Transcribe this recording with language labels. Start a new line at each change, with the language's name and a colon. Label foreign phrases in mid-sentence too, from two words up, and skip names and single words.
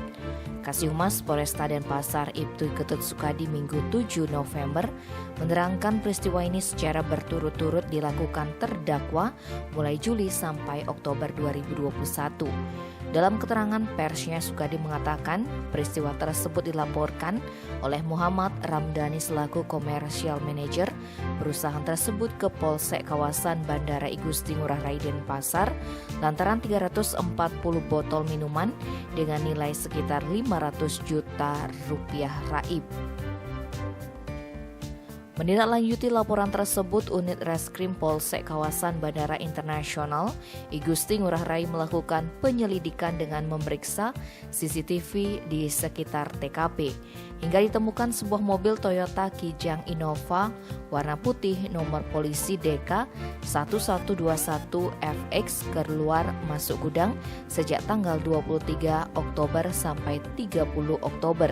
Indonesian: Kasihumas Polresta Denpasar Ibtu Ketut Sukadi Minggu 7 November menerangkan peristiwa ini secara berturut-turut dilakukan terdakwa mulai Juli sampai Oktober 2021. Dalam keterangan persnya, Sukadi mengatakan peristiwa tersebut dilaporkan oleh Muhammad Ramdhani selaku
English: Commercial Manager
Indonesian: perusahaan tersebut ke Polsek kawasan Bandara I Gusti Ngurah Rai Denpasar lantaran 340 botol minuman dengan nilai sekitar 500 juta rupiah raib. Menindaklanjuti laporan tersebut, Unit Reskrim Polsek kawasan Bandara Internasional I Gusti Ngurah Rai melakukan penyelidikan dengan memeriksa CCTV di sekitar TKP hingga ditemukan sebuah mobil Toyota Kijang Innova warna putih nomor polisi DK 1121FX keluar masuk gudang sejak tanggal 23 Oktober sampai 30 Oktober.